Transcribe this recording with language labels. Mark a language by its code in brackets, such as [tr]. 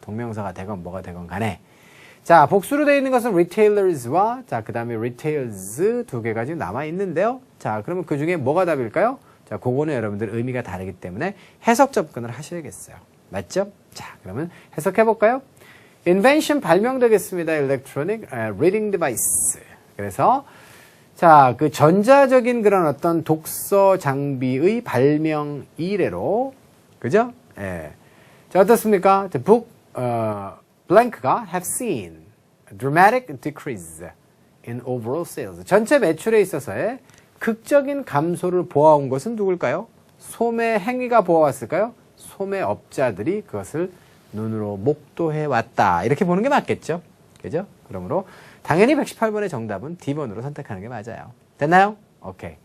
[ko] 동명사가 되건 뭐가 되건 간에. 자, 복수로 되어 있는 것은 retailers와, 자, 그 다음에 retails 두 개가 지금 남아있는데요. 자, 그러면 그 중에 뭐가 답일까요? 자, 그거는 여러분들 의미가 다르기 때문에 해석 접근을 하셔야겠어요. 맞죠? 자, 그러면 해석해볼까요? invention 발명되겠습니다. [en] electronic reading device. [ko] 그래서, 자, 그 전자적인 그런 어떤 독서 장비의 발명 이래로, 그죠? 예. 자, 어떻습니까? [en] The book, blank가 have seen a dramatic decrease in overall sales. [ko] 전체 매출에 있어서의 극적인 감소를 보아온 것은 누굴까요? 소매 행위가 보아왔을까요? 소매업자들이 그것을 눈으로 목도해 왔다. 이렇게 보는 게 맞겠죠? 그죠? 그러므로 당연히 118번의 정답은 D번으로 선택하는 게 맞아요. 됐나요? 오케이.